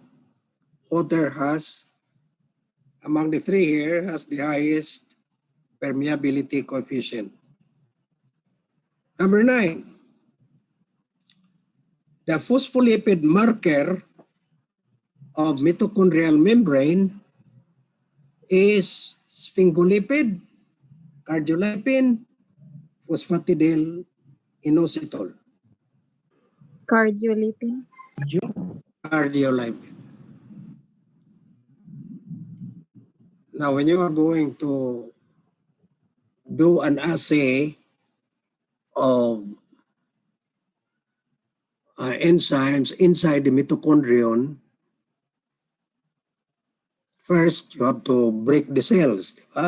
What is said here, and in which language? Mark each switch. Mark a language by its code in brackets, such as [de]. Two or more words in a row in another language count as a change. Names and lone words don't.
[en] Water has, among the three here, has the highest permeability coefficient. Number 9. The phospholipid marker of mitochondrial membrane is sphingolipid, cardiolipin, phosphatidyl inositol. Cardiolipin. Cardiolipin. Now, when you are going to do an assay of enzymes inside the mitochondrion, first you have to break the cells, [tl] di ba?